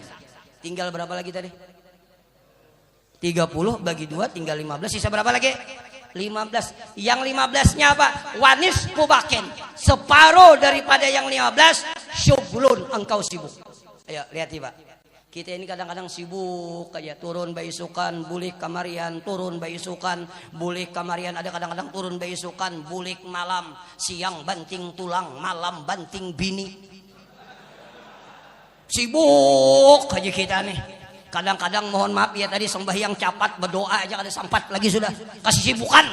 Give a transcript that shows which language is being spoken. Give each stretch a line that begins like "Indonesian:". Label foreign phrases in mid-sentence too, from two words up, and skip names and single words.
Indonesian: Tinggal berapa lagi tadi? 30 bagi 2 tinggal 15. Sisa berapa lagi? 15. Yang 15-nya apa? Wanis pubaken. Separuh daripada yang 15 syughulun, engkau sibuk. Ayo lihat Pak.
Banjar: Kita ini kadang-kadang sibuk aja, turun baisukan, bulik kamarian, turun baisukan, bulik kamarian, ada kadang-kadang turun baisukan, bulik malam, siang banting tulang, malam banting bini.
Indonesian: Sibuk aja kita nih.
Banjar: Kadang-kadang mohon maaf ya tadi sembahyang capat berdoa aja kada sampat lagi sudah kasih sibukan.